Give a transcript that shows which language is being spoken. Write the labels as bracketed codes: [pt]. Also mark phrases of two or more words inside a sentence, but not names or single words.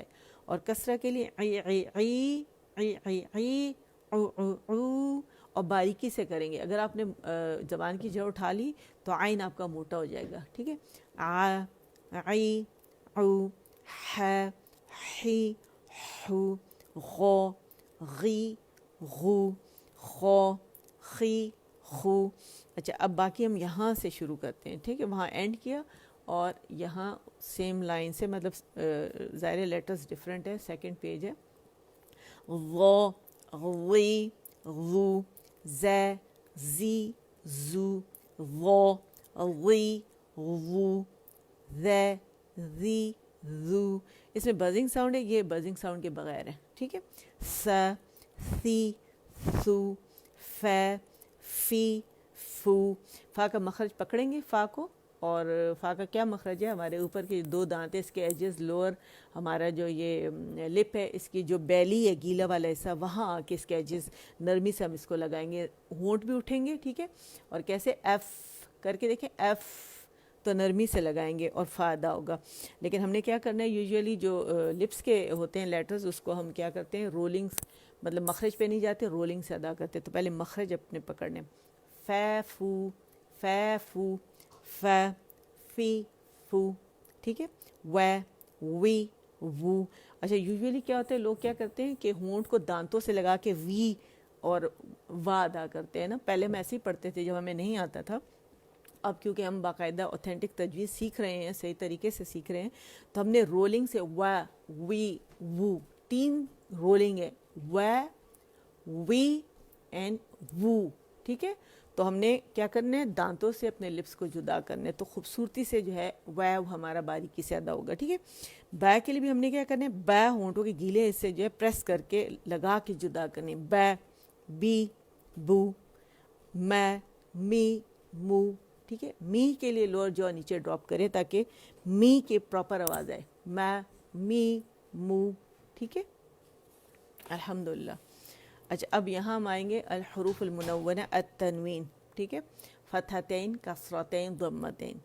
[ur] اور کسرہ کے لیے عی عی عی عی عی عی، عو عو عو، اور باریکی سے کریں گے. اگر آپ نے زبان کی جڑ اٹھا لی تو عین آپ کا موٹا ہو جائے گا. ٹھیک ہے، ع، عی، عو، ح، حی، حو، غو، غی، غو، خو، خی، خو. اچھا، اب باقی ہم یہاں سے شروع کرتے ہیں. ٹھیک ہے، وہاں اینڈ کیا اور یہاں [en] same line [ur] سے، مطلب ظاہر [en] letters different [ur] ہے. سیکنڈ پیج ہے. غو، غوی، غو، زے، زی، زو، غو، غوی، غو، زے، زی، زو. اس میں [en] buzzing sound [ur] ہے، یہ [en] buzzing sound [ur] کے بغیر ہے. ٹھیک ہے، س، سی، سو، ف، فی، فو. فا کا مخرج پکڑیں گے فا کو، اور فا کا کیا مخرج ہے؟ ہمارے اوپر کے دو دانت ہیں، اس کے ایجز، لوور ہمارا جو یہ لپ ہے، اس کی جو بیلی ہے، گیلا والا حصہ، وہاں آ کے اس کے ایجز نرمی سے ہم اس کو لگائیں گے. ہونٹ بھی اٹھیں گے. ٹھیک ہے، اور کیسے؟ ایف کر کے دیکھیں، ایف تو نرمی سے لگائیں گے اور فا ادا ہوگا. لیکن ہم نے کیا کرنا ہے، یوزولی جو لپس کے ہوتے ہیں لیٹرز، اس کو ہم کیا کرتے ہیں، رولنگ، مطلب مخرج پہ نہیں جاتے، رولنگ سے ادا کرتے. تو پہلے مخرج اپنے پکڑنے، ف، فو، ف، فو، ف، فی، فو. ٹھیک ہے، و، وی، وو. اچھا، یوزولی کیا ہوتا ہے، لوگ کیا کرتے ہیں کہ ہونٹ کو دانتوں سے لگا کے وی اور وا ادا کرتے ہیں نا. پہلے ہم ایسے ہی پڑھتے تھے جب ہمیں نہیں آتا تھا. اب کیونکہ ہم باقاعدہ اوتھینٹک تجوید سیکھ رہے ہیں، صحیح طریقے سے سیکھ رہے ہیں، تو ہم نے رولنگ سے و، وی، وو، 3 رولنگ ہے، و، وی اینڈ وو. ٹھیک ہے، تو ہم نے کیا کرنا ہے، دانتوں سے اپنے لپس کو جدا کرنا ہے، تو خوبصورتی سے جو ہے و ہمارا باریکی سے ادا ہوگا. ٹھیک ہے، با کے لیے بھی ہم نے کیا کرنا ہے، با ہونٹوں کے گیلے حصے جو ہے پریس کر کے لگا کے جدا کرنے. با، بی، بو، میں، می، مو. ٹھیک ہے، می کے لیے لوور جو نیچے ڈراپ کرے تاکہ می کے پراپر آواز آئے، میں، می، مو. ٹھیک ہے، الحمدللہ. اچھا، اب یہاں ہم آئیں گے [ar] الحروف المنونہ التنوین. [ur] ٹھیک ہے، فتحتین، کسرتین، ضمتین.